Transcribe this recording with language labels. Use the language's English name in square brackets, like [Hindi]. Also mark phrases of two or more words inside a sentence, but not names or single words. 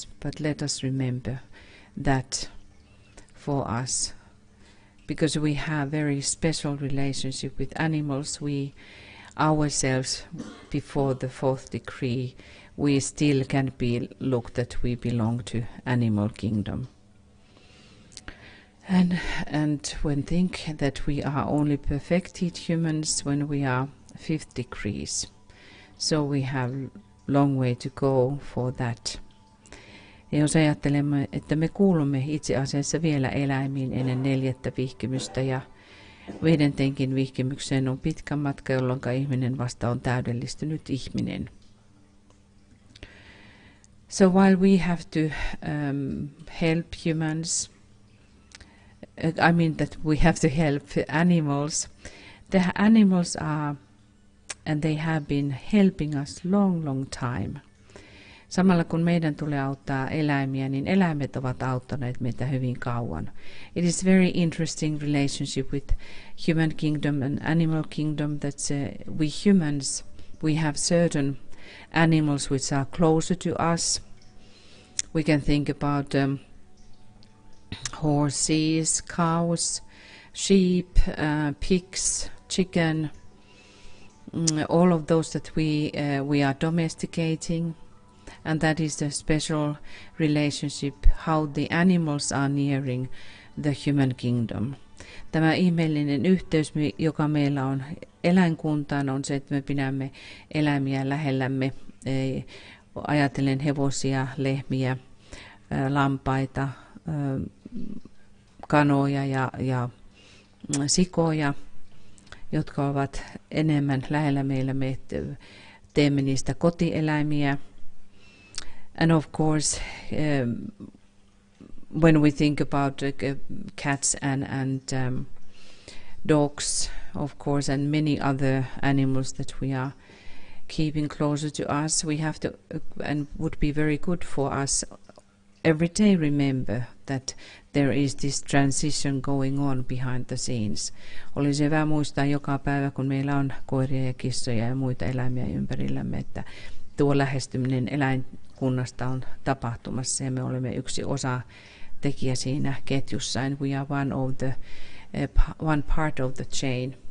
[English] But let us remember that for us, because we have very special relationship with animals, we ourselves, before the fourth decree, we still can be looked that we belong to animal kingdom. And when think that we are only perfected humans when we are fifth degrees, so we have long way to go for that. [Finnish] Ja jos ajattelemme, että me kuulumme itse asiassa vielä eläimiin ennen neljättä vihkimystä ja viidentenkin vihkimykseen on pitkä matka, jolloin ihminen vasta on täydellistynyt ihminen. [English] So while we have to help humans, I mean that we have to help animals, the animals are, and they have been helping us long time. [Finnish] Samalla kun meidän tulee auttaa eläimiä, niin eläimet ovat auttaneet meitä hyvin kauan. [English] It is very interesting relationship with human kingdom and animal kingdom that we humans, we have certain animals which are closer to us. We can think about horses, cows, sheep, pigs, chicken, all of those that we are domesticating. And that is the special relationship, how the animals are nearing the human kingdom. [Finnish] Tämä ihmeellinen yhteys, joka meillä on eläinkuntaan, on se, että me pidämme eläimiä lähellämme. Ajatellen hevosia, lehmiä, lampaita, kanoja ja sikoja, jotka ovat enemmän lähellä meillä. Me teemme niistä kotieläimiä. [English] And of course, when we think about cats and dogs, of course, and many other animals that we are keeping closer to us, we have to, and would be very good for us, every day remember that there is this transition going on behind the scenes. [Finnish] Olisi hyvä muistaa joka päivä, kun meillä on koiria ja kissoja ja muita eläimiä ympärillämme, että tuo lähestyminen eläinkunnasta on tapahtumassa ja me olemme yksi osa tekijä siinä ketjussa, [English] and we are one part of the chain.